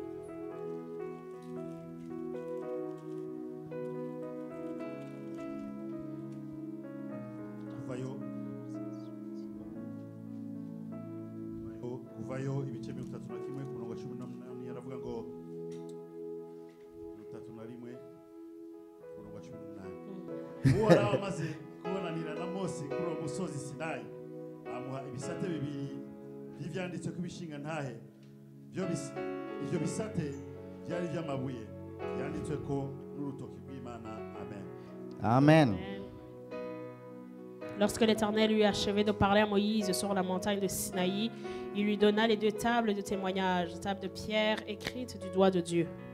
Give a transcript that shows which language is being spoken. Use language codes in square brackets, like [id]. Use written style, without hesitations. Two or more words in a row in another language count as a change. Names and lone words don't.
[rn] Kuvayo ibice 31 ku murongo wa 18 yaravuga ngo 31 ku murongo wa 18. Uhoraho amaze kubonanira na Mose kuri uwo musozi Sinayi, amuha ibisate bibiri by'ivyanditse ku bishinga ntahe. Ivyo bisate byari by'amabuye byanditswe ko n'urutoki rw'Imana. Amen. Amen. [fr] Lorsque l'Éternel eut achevé de parler à Moïse sur la montagne de Sinaï, il lui donna les 2 tables de témoignage, tables de pierre écrites du doigt de Dieu.